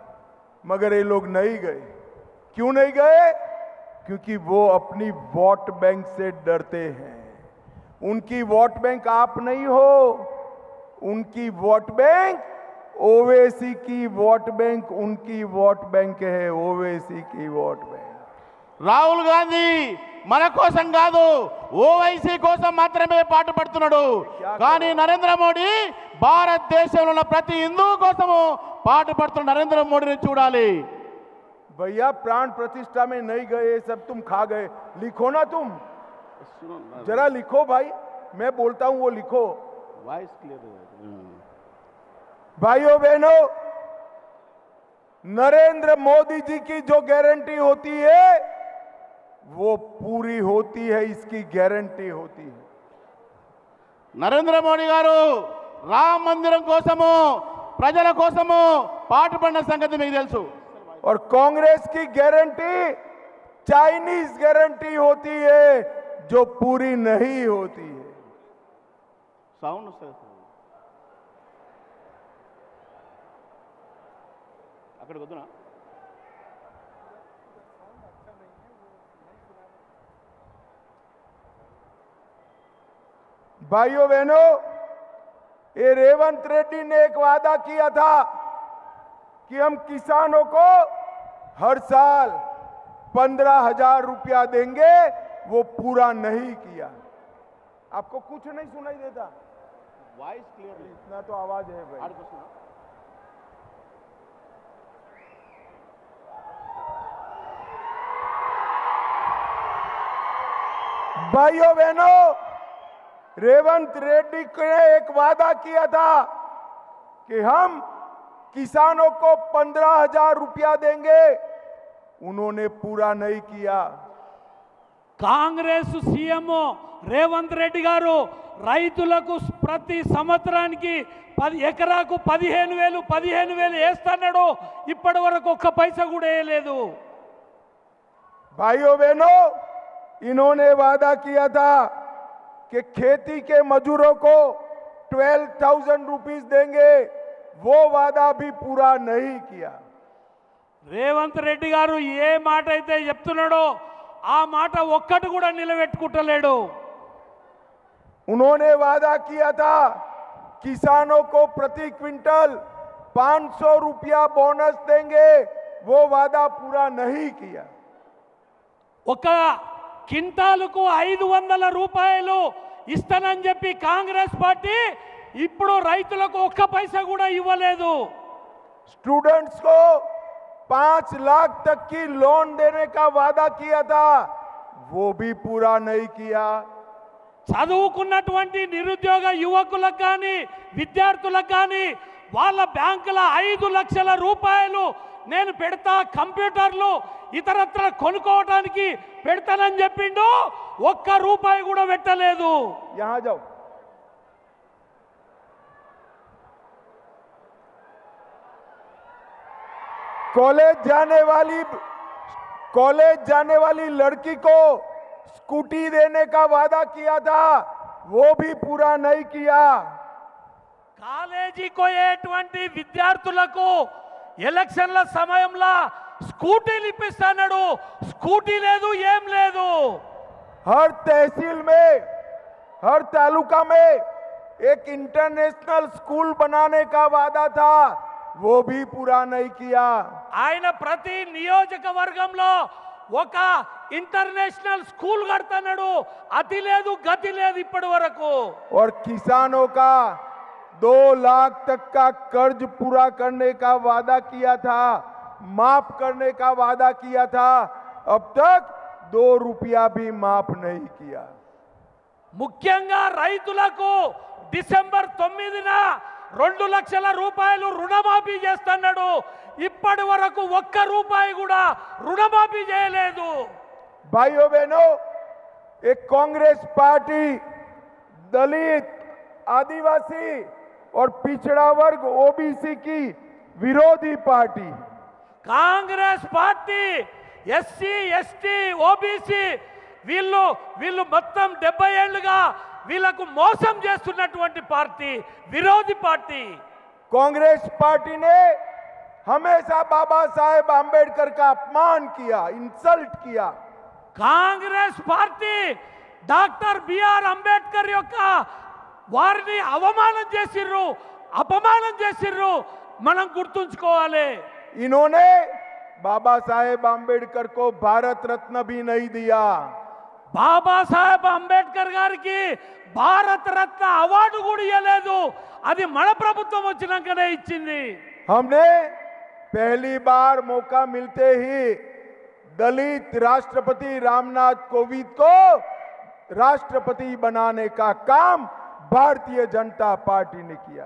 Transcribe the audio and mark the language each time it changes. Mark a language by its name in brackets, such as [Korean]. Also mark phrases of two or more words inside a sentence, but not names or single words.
[Hindi] मगर ये लोग नहीं गए। क्यों नहीं गए? क्योंकि वो अपनी [English] vote bank [Hindi] से डरते हैं। उनकी [English] vote bank [Hindi] आप नहीं हो, उनकी [English] vote bank [Hindi] ओवैसी की [English] vote bank [Hindi] उनकी [English] vote bank [Hindi] है, ओवैसी की [English] vote bank. [Telugu] రాహుల్ గాంధీ మన కోసం కాదు, ఓవైసీ కోసం మాత్రమే పాటుపడుతున్నాడు. కానీ నరేంద్ర మోడీ భారతదేశంలో ఉన్న ప్రతి హిందువు కోసము పాటుపడుతున్న నరేంద్ర మోడీని చూడాలి. [Hindi] भैया प्राण प्रतिष्ठा में नहीं गए, सब तुम खा गए। लिखो ना तुम, जरा लिखो भाई, मैं बोलता हूं वो लिखो। [English] voice clear. [Hindi] भाइयों बहनों, नरेंद्र मोदी जी की जो गारंटी होती है वो पूरी होती है, इसकी गारंटी होती है। [Telugu] నరేంద్ర మోడీ గారు రామ మందిరం కోసము ప్రజల కోసము పాటుపడిన సంగతి మీకు తెలుసు. [Hindi] और कांग्रेस की गारंटी [English] Chinese guarantee [Hindi] होती है जो पूरी नहीं होती है। [Telugu] సౌండ్ వస్తుంది అక్కడికి వద్దునా? [Hindi] भाइयों बहनों, ये रेवंत रेड्डी ने एक वादा किया था कि हम किसानों को हर साल 15,000 रुपया देंगे, वो पूरा नहीं किया। आपको कुछ नहीं सुनाई देता? [English] voice clear. [Hindi] इतना तो आवाज है भाई। भाइयों बहनों, रेवंत रेड्डी ने एक वादा किया था कि हम किसानों को 15,000 रुपया देंगे, उन्होंने पूरा नहीं किया। [Telugu] కాంగ్రెస్ సీఎం రేవంత్ రెడ్డి గారు రైతులకు ప్రతి సంవత్సరానికి 10 ఎకరాకు 15,000 వేస్తున్నాడు. ఇప్పటి వరకు ఒక్క పైసా కూడా వేయలేదు. [Hindi] भाइयों बहनों, इन्होंने वादा किया था कि खेती के मजदूरों को 12,000 रुपीस देंगे, वो वादा भी पूरा नहीं किया। [Telugu] రేవంత్ రెడ్డి గారు ఏ మాట అయితే చెప్తున్నాడో ఆ మాట ఒక్కటి కూడా నిలబెట్టుకుంటలేడు. [Hindi] उन्होंने वादा किया था किसानों को प्रति क्विंटल 500 रुपया बोनस देंगे, वो वादा पूरा नहीं किया। [Telugu] ఒక కింటాలకు 500 రూపాయలు ఇస్తానని చెప్పి కాంగ్రెస్ పార్టీ ఇప్పుడు రైతులకు ఒక్క పైసా కూడా ఇవ్వలేదు. [Hindi] स्टूडेंट्स को 5 लाख तक की लोन देने का वादा किया था, वो भी पूरा नहीं किया। [Telugu] చదువుకున్నటువంటి నిరుద్యోగ యువకులకు కానీ విద్యార్థులకు కానీ వాళ్ళ బ్యాంకుల 5 లక్షల రూపాయలు నేను పెడతా, కంప్యూటర్లు ఇతరత్ర కొనుక్కోవడానికి పెడతానని చెప్పిండు. ఒక్క రూపాయి కూడా పెట్టలేదు. [Hindi] यहां जाओ। कॉलेज जाने वाली लड़की को स्कूटी देने का वादा किया था, वो भी पूरा नहीं किया। [Telugu] కాలేజీకి పోయేటువంటి విద్యార్థులకు ఎలక్షన్ల సమయంలో స్కూటీలు ఇప్పిస్తున్నాడు. స్కూటీ లేదు, ఏం లేదు. [Hindi] हर तहसील में, हर तालुका में एक [English] international school [Hindi] बनाने का वादा था, वो भी पूरा नहीं किया। [Telugu] ఆయన ప్రతి నియోజకవర్గంలో ఒక [English] international school [Telugu] కడుతున్నాడు, అతి లేదు గతి లేదు ఇప్పటి వరకు. [Hindi] और किसानों का 2 लाख तक का कर्ज पूरा करने का वादा किया था, माफ करने का वादा किया था, अब तक 2 रुपया भी माफ नहीं किया. [Telugu] ముఖ్యంగా రైతులకు డిసెంబర్ 9న 2 లక్షల రూపాయలు రుణమాఫీ చేస్తున్నాడు, ఇప్పటి వరకు 1 రూపాయి కూడా రుణమాఫీ చేయలేదు. [Hindi] भाइयों बहनों, एक कांग्रेस पार्टी दलित, आदिवासी और पिछड़ा वर्ग ओबीसी की विरोधी पार्टी, [Telugu] కాంగ్రెస్ పార్టీ [English] SC ST OBC [Telugu] వీళ్ళు మొత్తం 70 ఏళ్లుగా వీళ్ళకు మోసం చేస్తున్నటువంటి పార్టీ, విరోధి పార్టీ. [Hindi] कांग्रेस पार्टी ने हमेशा बाबा साहेब आंबेडकर का अपमान किया, इंसल्ट किया. [Telugu] కాంగ్రెస్ పార్టీ డాక్టర్ బిఆర్ అంబేద్కర్ యొక్క వారిని అవమానం చేసిర్రు, అపమానం చేసిర్రు, మనం గుర్తుంచుకోవాలి. [Hindi] इन्होंने बाबा साहेब आंबेडकर को भारत रत्न भी नहीं दिया. [Telugu] బాబాసాహెబ్ అంబేద్కర్ గారికి భారత రత్న అవార్డు కూడా ఇవ్వలేదు, అది మన ప్రభుత్వం వచ్చినాకనే ఇచ్చింది. [Hindi] हमने पहली बार मौका मिलते ही दलित राष्ट्रपति रामनाथ कोविंद को राष्ट्रपति बनाने का काम भारतीय जनता पार्टी ने किया.